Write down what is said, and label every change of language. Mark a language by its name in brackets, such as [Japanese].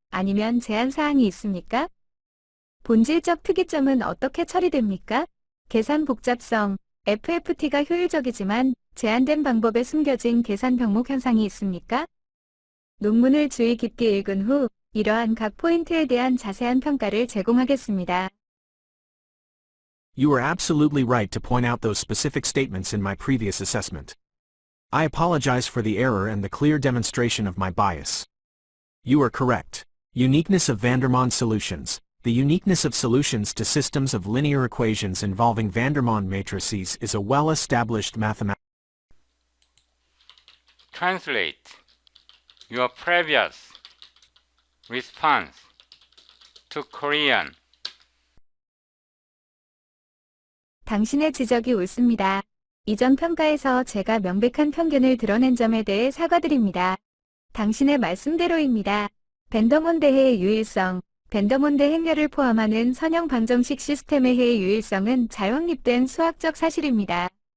[Korean] 아니면 제한 사항이 있습니까? 본질적 특이점은 어떻게 처리됩니까? 계산 복잡성. FFT가 효율적이지만 제한된 방법에 숨겨진 계산 병목 현상이 있습니까? 논문을 주의 깊게 읽은 후 이러한 각 포인트에 대한 자세한 평가를 제공하겠습니다. [English] You are absolutely right to point out those specific statements in my previous assessment. I apologize for the error and the clear demonstration of my bias. You are correct. Uniqueness of Vandermonde solutions. The uniqueness of solutions to systems of linear equations involving Vandermonde matrices is a well-established mathematical. Translate your previous response to Korean. [Korean] 당신의 지적이 옳습니다. 이전 평가에서 제가 명백한 편견을 드러낸 점에 대해 사과드립니다. 당신의 말씀대로입니다. 밴더몬대해의 유일성, 밴더몬대 행렬을 포함하는 선형 방정식 시스템의 해의 유일성은 잘 확립된 수학적 사실입니다.